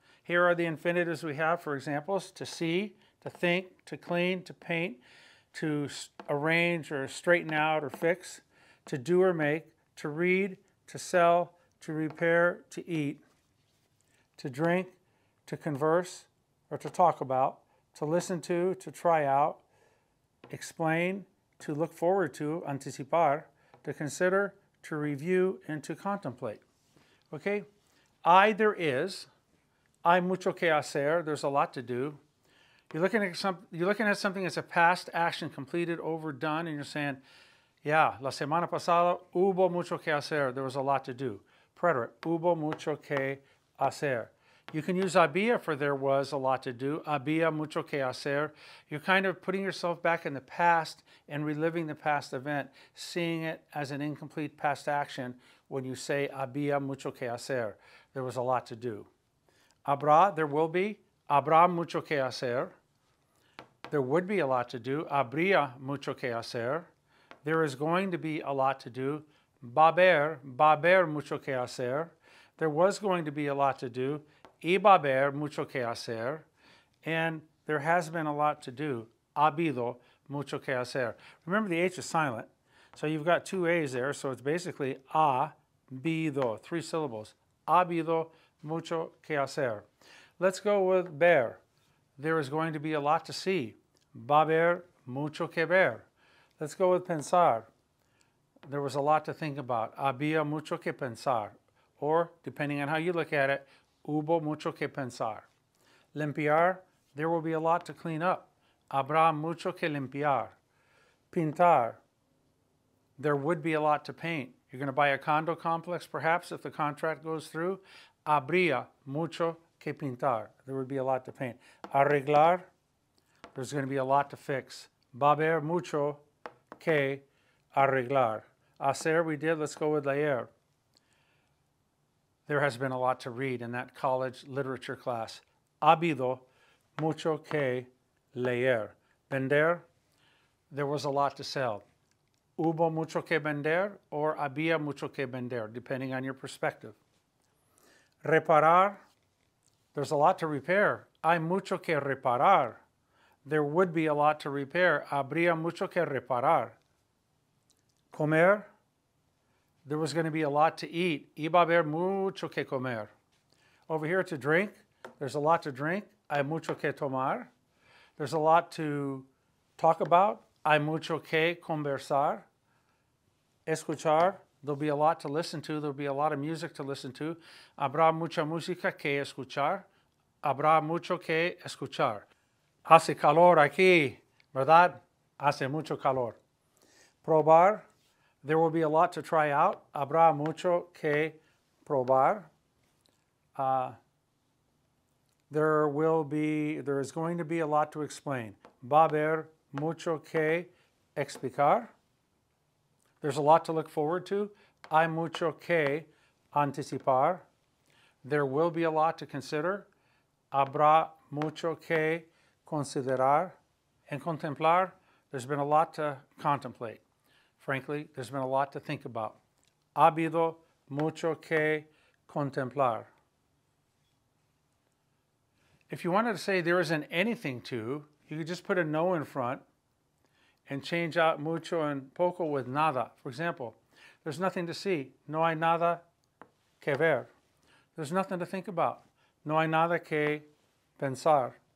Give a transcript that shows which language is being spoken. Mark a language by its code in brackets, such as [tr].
[en] Here are the infinitives we have for examples: to see, to think, to clean, to paint, to arrange or straighten out or fix, to do or make, to read, to sell, to repair, to eat, to drink, to converse or to talk about, to listen to try out, explain, to look forward to, anticipar, to consider, to review, and to contemplate. Okay? There is. [es] Hay mucho que hacer. [en] There's a lot to do. You're looking at something as a past action, completed, overdone, and you're saying, yeah, [es] la semana pasada hubo mucho que hacer. [en] There was a lot to do. [es] Preterite, hubo mucho que hacer. [en] You can use había for there was a lot to do. [es] Había mucho que hacer. [en] You're kind of putting yourself back in the past and reliving the past event, seeing it as an incomplete past action when you say [es] había mucho que hacer. [en] There was a lot to do. [es] Habrá, [en] there will be. [es] Habrá mucho que hacer. [en] There would be a lot to do. [es] Habría mucho que hacer. [en] There is going to be a lot to do. [es] Va haber mucho que hacer. [en] There was going to be a lot to do. [es] Y va haber mucho que hacer. [en] And there has been a lot to do. [es] Ha habido mucho que hacer. [en] Remember, the H is silent. So you've got two A's there. So it's basically [es] ha habido, [en] three syllables. [es] Ha habido mucho que hacer. [en] Let's go with ver. There is going to be a lot to see. [es] Va haber mucho que ver. [en] Let's go with pensar. There was a lot to think about. [es] Había mucho que pensar. [en] Or, depending on how you look at it, [es] hubo mucho que pensar. [en] Limpiar, there will be a lot to clean up. [es] Habrá mucho que limpiar. [en] Pintar, there would be a lot to paint. You're going to buy a condo complex, perhaps, if the contract goes through. [es] Habría mucho que pintar. [en] There would be a lot to paint. Arreglar, there's going to be a lot to fix. [es] Va haber mucho que arreglar. [en] Hacer, we did. Let's go with leer. There has been a lot to read in that college literature class. [es] Ha habido mucho que leer. [en] Vender, there was a lot to sell. [es] Hubo mucho que vender or había mucho que vender, depending on your perspective. [en] Reparar, there's a lot to repair. [es] Hay mucho que reparar. [en] There would be a lot to repair. [es] Habría mucho que reparar. [en] Comer, there was going to be a lot to eat. [es] Iba a haber mucho que comer. [en] Over here, to drink, there's a lot to drink. [es] Hay mucho que tomar. [en] There's a lot to talk about. [es] Hay mucho que conversar. [en] Escuchar, there'll be a lot to listen to. There'll be a lot of music to listen to. [es] Habrá mucha música que escuchar. Habrá mucho que escuchar. Hace calor aquí, ¿verdad? Hace mucho calor. [en] Probar, there will be a lot to try out. [es] Habrá mucho que probar. [en] There is going to be a lot to explain. [es] Va haber mucho que explicar. [en] There's a lot to look forward to. [es] Hay mucho que anticipar. [en] There will be a lot to consider. [es] Habrá mucho que considerar. [en] And contemplar, there's been a lot to contemplate. Frankly, there's been a lot to think about. [es] Ha habido mucho que contemplar. [en] If you wanted to say there isn't anything to, you could just put a no in front and change out mucho and poco with nada. For example, there's nothing to see. [es] No hay nada que ver. [en] There's nothing to think about. [es] No hay nada que pensar.